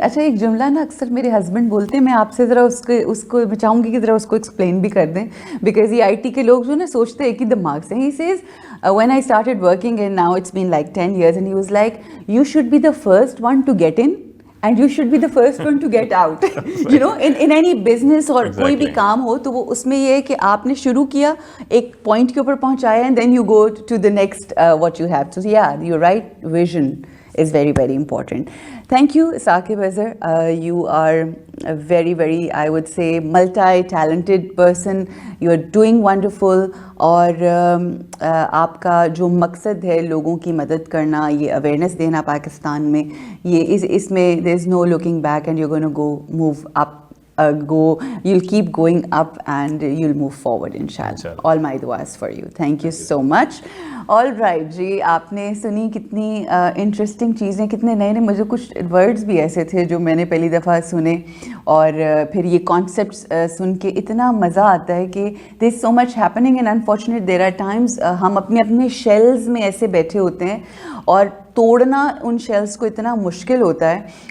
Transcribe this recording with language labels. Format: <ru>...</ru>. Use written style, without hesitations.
<hi>अच्छा, एक जुमला ना अक्सर मेरे हस्बैंड बोलते हैं, मैं आपसे ज़रा उसको मैं चाहूँगी कि ज़रा उसको एक्सप्लेन भी कर दें, बिकॉज ये IT के लोग जो ना सोचते हैं कि दिमाग से।</hi> <en>He says when I started working and now it's been like 10 years, and he was like, you should be the first one to get in and you should be the first one to get out. You know, in any business</en> <hi>और कोई भी काम हो तो वो उसमें ये है कि आपने शुरू किया, एक पॉइंट के ऊपर पहुंचाया,</hi> <en>and then you go to the next what you have. So yeah, you're right, vision is very, very important. Thank you, Saqib Azhar. You are a very, very, I would say, multi-talented person. You are doing wonderful.</en> <hi>और आपका जो मकसद है लोगों की मदद करना, ये अवेयरनेस देना पाकिस्तान में, ये इसमें</hi> <en>there is no looking back, and you're going to go move up. You'll keep going up and you'll move forward, inshallah. All my duas for you. Thank you so much.</en> <hi>All right जी, आपने सुनी कितनी interesting चीज़ें, कितने नए नए, मुझे कुछ words भी ऐसे थे जो मैंने पहली दफ़ा सुने, और फिर ये कॉन्सेप्ट्स सुन के इतना मज़ा आता है कि</hi> <en>there is so much happening, and unfortunate there are times</en> <hi>हम अपने शेल्स में ऐसे बैठे होते हैं और तोड़ना उन शेल्स को इतना मुश्किल होता है।</hi>